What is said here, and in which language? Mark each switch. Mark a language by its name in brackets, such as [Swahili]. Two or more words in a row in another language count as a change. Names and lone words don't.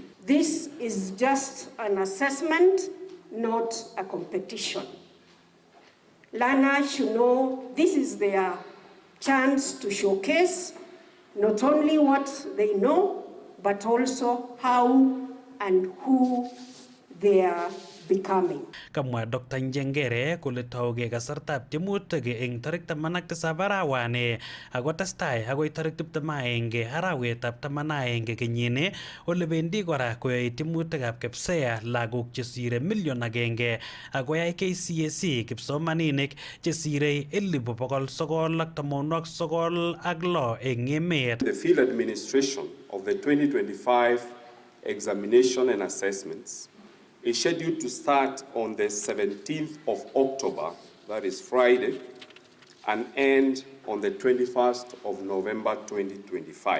[English] This is just an assessment, not a competition. Learners should know this is their chance to showcase not only what they know, but also how and who they are becoming. [Kalenjin] Kamwa Dr. Njengere kole tauge kasartab tiemutik eng tarik 17 arawani ako testai agoi tarik 21 arawetab 11 kenyini ole bendi kora koyoe tiemutikab KPSEA lagok chesire million 1 akoyai KCSE kipsomaninik chesire 996 eng emet. [English] The field administration of the 2025 examination and assessments is scheduled to start on the 17th of October, that is Friday, and end on the 21st of November 2025.